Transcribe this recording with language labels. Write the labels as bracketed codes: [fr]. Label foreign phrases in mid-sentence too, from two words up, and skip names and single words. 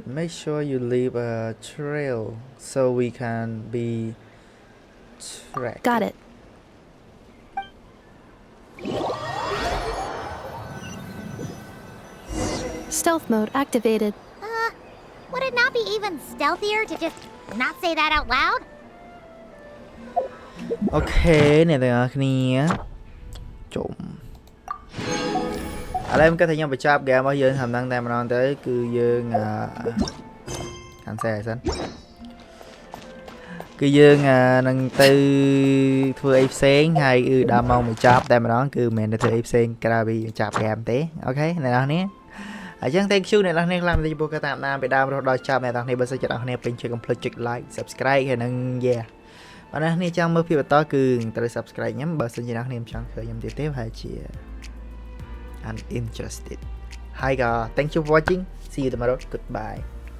[en] Make sure you leave a trail so we can be tracked. Got it. Stealth mode activated. Would it not be even stealthier to just not say that out loud? [km] Okay, អ្នកទាំងអស់គ្នាជុំឥឡូវខ្ញុំគិតថាខ្ញុំបញ្ចប់ហ្គេមរបស់យើងតាមហ្នឹងតែម្ដងទៅគឺយើងcancel សិនគឺយើងនឹង ទៅធ្វើអីផ្សេងហើយដល់ម៉ោងបញ្ចប់តែម្ដងគឺមិនមែនទៅធ្វើអីផ្សេងក្រៅពីបញ្ចប់ហ្គេមទេអូខេអ្នកនរគ្នាអញ្ចឹង [en] thank you [km] អ្នកនរគ្នាខ្លាំងទៅចំពោះការតាមដានពីដើមរហូតដល់ចប់អ្នកនរគ្នាបើសិនជាអ្នកនរគ្នាពេញចិត្តកុំភ្លេចចុច [en] like subscribe [km] ហើយនឹង yeah បើអ្នកនរគ្នាចង់មើលភាពបន្តគឺត្រូវ subscribe ខ្ញុំបើសិនជាអ្នកនរគ្នាមិនចង់ឃើញខ្ញុំទៀតទេហើយជា uninterested ហើយក៏ [en] thank you for watching see you tomorrow goodbye